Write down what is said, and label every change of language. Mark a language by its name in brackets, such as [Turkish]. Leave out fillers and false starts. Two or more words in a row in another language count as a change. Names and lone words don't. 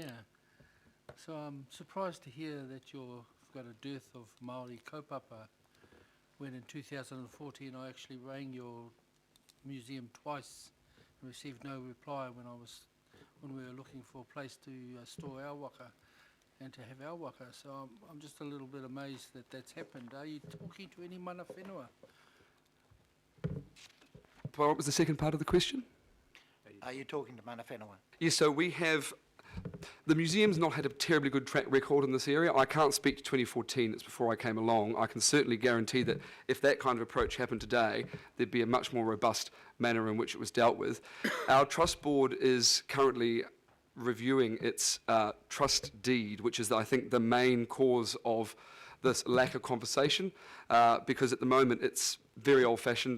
[English] So I'm surprised to hear that you've got a dearth of Māori kaupapa, when in 2014 I actually rang your museum twice received no reply when we were looking for a place to store our waka and to have our waka. So I'm just a little bit amazed that that's happened. Are you talking to any [Māori] mana whenua? [English] What was the second part of the question? Are you talking to [Māori] mana whenua? [English] Yes, so we have, the museum's not had a terribly good track record in this area. I can't speak to 2014, it's before I came along. I can certainly guarantee that if that kind of approach happened today, there'd be a much more robust manner in which it was dealt with. Our trust board is currently reviewing its trust deed, which is, I think, the main cause of this lack of conversation, because at the moment it's very old-fashioned.